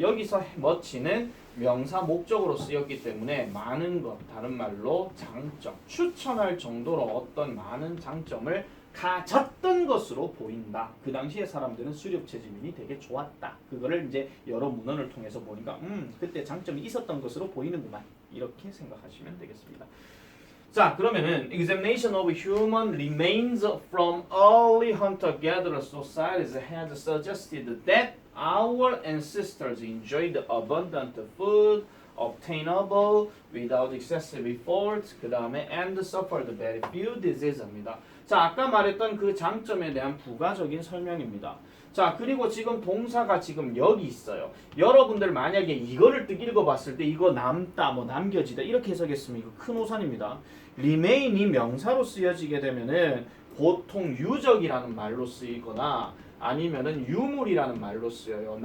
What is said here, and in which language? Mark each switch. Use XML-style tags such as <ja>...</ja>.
<ko>여기서 much는 명사 목적으로 쓰였기 때문에 많은 것, 다른 말로 장점, 추천할 정도로 어떤 많은 장점을 가졌던 것으로 보인다. 그 당시에 사람들은 수렵 채집인이 되게 좋았다. 그거를 이제 여러 문헌을 통해서 보니까 그때 장점이 있었던 것으로 보이는구만. 이렇게 생각하시면 되겠습니다.</ko> <en>자, 그러면은 examination of human remains from early hunter-gatherer societies has suggested that our ancestors enjoyed abundant food obtainable without excessive effort.</en> <ko>그 다음에</ko> <en>and suffered very few diseases입니다.</en> <ko>자, 아까 말했던 그 장점에 대한 부가적인 설명입니다. 자, 그리고 지금 동사가 지금 여기 있어요. 여러분들 만약에 이거를 뜩 읽어봤을 때 이거 남다, 뭐 남겨지다 이렇게 해석했으면 이거 큰 오산입니다. remain이 명사로 쓰여지게 되면은 보통 유적이라는 말로 쓰이거나 아니면은 유물이라는 말로 쓰여요.</ko>